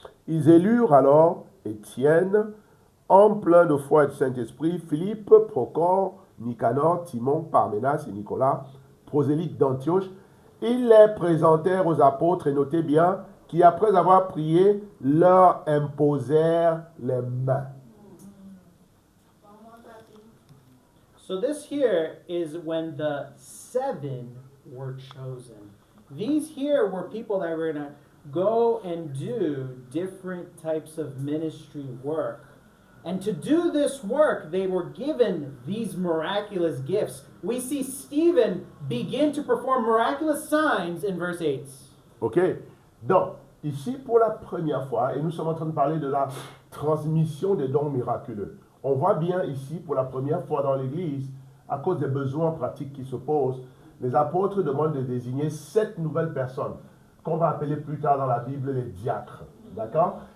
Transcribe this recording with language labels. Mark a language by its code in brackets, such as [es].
[fr] Ils élurent alors Étienne, homme plein de foi et de Saint-Esprit, Philippe, Procor, Nicanor, Timon, Parménas et Nicolas, prosélytes d'Antioche. Ils les présentèrent aux apôtres, et notez bien, qui après avoir prié, leur imposèrent les mains. [en] So this here is when the 7 were chosen. These here were people that were going to go and do different types of ministry work. And to do this work, they were given these miraculous gifts. We see Stephen begin to perform miraculous signs in verse 8. Ok? [fr] Donc, ici pour la première fois, et nous sommes en train de parler de la transmission des dons miraculeux. On voit bien ici pour la première fois dans l'Église, à cause des besoins pratiques qui se posent, les apôtres demandent de désigner 7 nouvelles personnes, qu'on va appeler plus tard dans la Bible les diacres. D'accord?